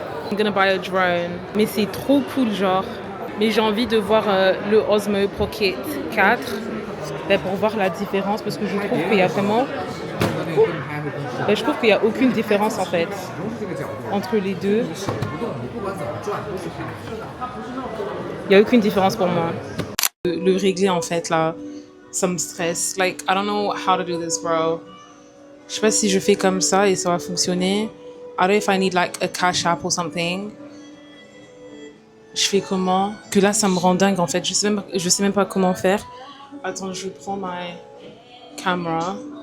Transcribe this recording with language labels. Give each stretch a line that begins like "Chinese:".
English: I'm gonna buy a drone.
French: Mais c'est trop cool, genre. Mais j'ai envie de voir le Osmo Pocket 4 pour voir la différence parce que je trouve qu'il y a vraiment... je trouve qu'il n'y a aucune différence en fait entre les deux. Il n'y a aucune différence pour moi. Le régler en fait là, ça me stresse.
English: Like, I don't know how to do this, bro.
French: Je sais pas si je fais comme ça et ça va fonctionner.
English: I don't know if I need like a cash app or something.
French: Je fais comment? Que là ça me rend dingue en fait. Je sais même pas comment faire. Attends, je prends ma caméra.